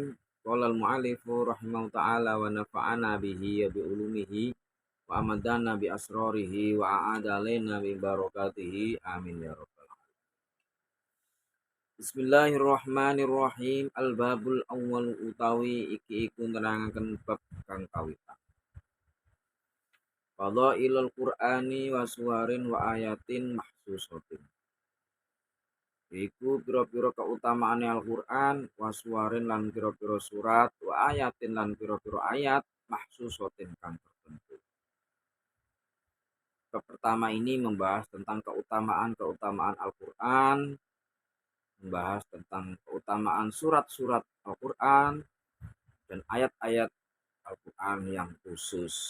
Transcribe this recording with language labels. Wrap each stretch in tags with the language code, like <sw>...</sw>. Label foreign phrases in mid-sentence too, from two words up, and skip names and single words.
<ar>قال المؤلف رحمه تعالى ونفعنا به وبعلومه وأمدنا بأسراره وأعاد علينا ببركاته. آمين يا رب العالمين. بسم الله الرحمن الرحيم. الباب الأول</ar> <jv>utawi iki iku nerangaken bab kang kawitan.</jv> <ar>فضائل القرآن وسور وآيات مخصوصة.</ar> <jv>Iku pira-pira kautamaane Al-Qur'an, wasuwarin lan pira-pira surat,</jv> <ar>وآيات</ar> <jv>lan pira-pira ayat mahsusatin kang tertentu.</jv> <id>Bab pertama ini membahas tentang keutamaan Al-Qur'an, membahas tentang keutamaan surat-surat Al-Qur'an dan ayat-ayat Al-Qur'an yang khusus.</id>